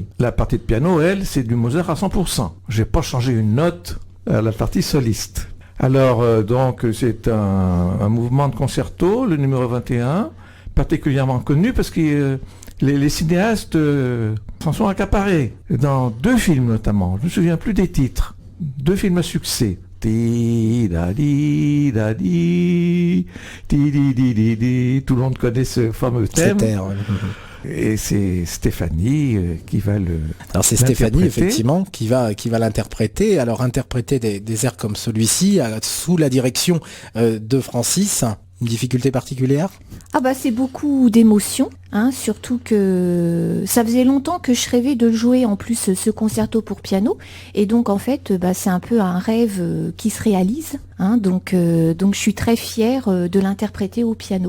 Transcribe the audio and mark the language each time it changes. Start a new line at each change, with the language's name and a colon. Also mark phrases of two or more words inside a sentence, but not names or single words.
French: La partie de piano, elle, c'est du Mozart à 100%. J'ai pas changé une note à la partie soliste. Alors, donc, c'est un mouvement de concerto, le numéro 21, particulièrement connu parce que les cinéastes s'en sont accaparés. Dans 2 films notamment, je ne me souviens plus des titres. 2 films à succès. Ti da di da di ti di di. Tout le monde connaît ce fameux thème. Et c'est Stéphanie qui va le. Alors c'est Stéphanie effectivement qui va l'interpréter. Alors interpréter des airs comme celui-ci sous la direction de Francis. Une difficulté particulière ? C'est beaucoup d'émotions, surtout que ça faisait longtemps que je rêvais de jouer en plus ce concerto pour piano, et donc en fait c'est un peu un rêve qui se réalise, donc je suis très fière de l'interpréter au piano.